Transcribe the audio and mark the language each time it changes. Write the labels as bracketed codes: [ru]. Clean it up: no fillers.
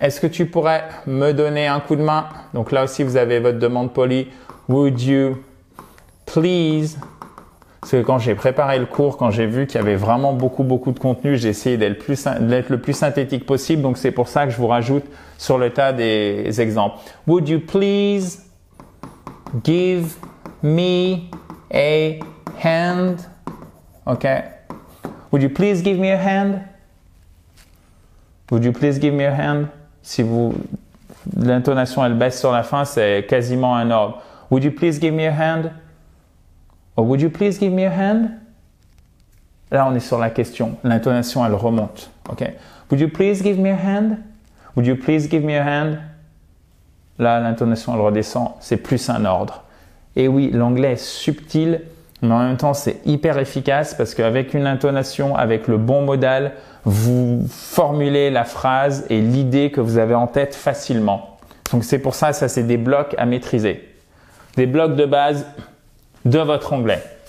[fr] Est-ce que tu pourrais me donner un coup de main? Donc là aussi, vous avez votre demande polie. [en] « Would you please ?» [fr] Parce que quand j'ai préparé le cours, quand j'ai vu qu'il y avait vraiment beaucoup de contenu, j'ai essayé d'être le plus synthétique possible. Donc, c'est pour ça que je vous rajoute sur le tas des exemples. [en] Would you please give me a hand? OK. Would you please give me a hand? Would you please give me a hand? [fr] Si l'intonation, elle baisse sur la fin, c'est quasiment un ordre. [en] Would you please give me a hand? Or would you please give me a hand? [fr] Là, on est sur la question. L'intonation, elle remonte. OK? [en] Would you please give me a hand? Would you please give me a hand? [fr] Là, l'intonation, elle redescend. C'est plus un ordre. Et oui, l'anglais est subtil, mais en même temps, c'est hyper efficace parce qu'avec une intonation, avec le bon modal, vous formulez la phrase et l'idée que vous avez en tête facilement. Donc, c'est pour ça, c'est des blocs à maîtriser. Des blocs de base de votre anglais.